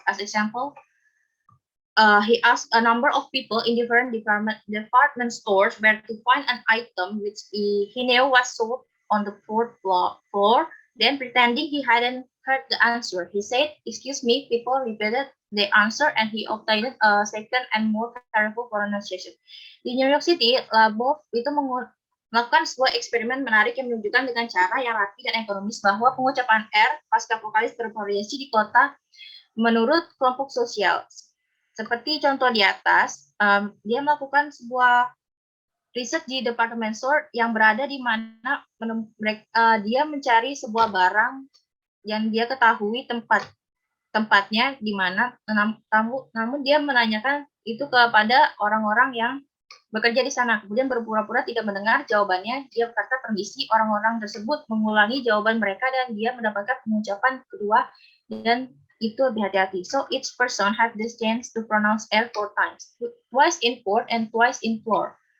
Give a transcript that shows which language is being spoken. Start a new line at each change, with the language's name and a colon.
English: As example, he asked a number of people in different department stores where to find an item which he knew was sold on the fourth floor. Then, pretending he hadn't heard the answer, he said, "Excuse me." People repeated the answer, and he obtained a second and more careful pronunciation.
Indonesian: Di New York City, Labov itu melakukan sebuah eksperimen menarik yang menunjukkan dengan cara yang rapi dan ekonomis bahwa pengucapan R pasca vokalis bervariasi di kota menurut kelompok sosial. Seperti contoh di atas, dia melakukan sebuah riset di department store yang berada di mana dia mencari sebuah barang yang dia ketahui tempatnya di mana, namun dia menanyakan itu kepada orang-orang yang bekerja di sana. Kemudian berpura-pura tidak mendengar jawabannya. Dia berkata, "Permisi." Orang-orang tersebut mengulangi jawaban mereka dan dia mendapatkan pengucapan kedua dan itu lebih hati-hati.
English: So each person had this chance to pronounce R 4 times, twice in port and twice in floor.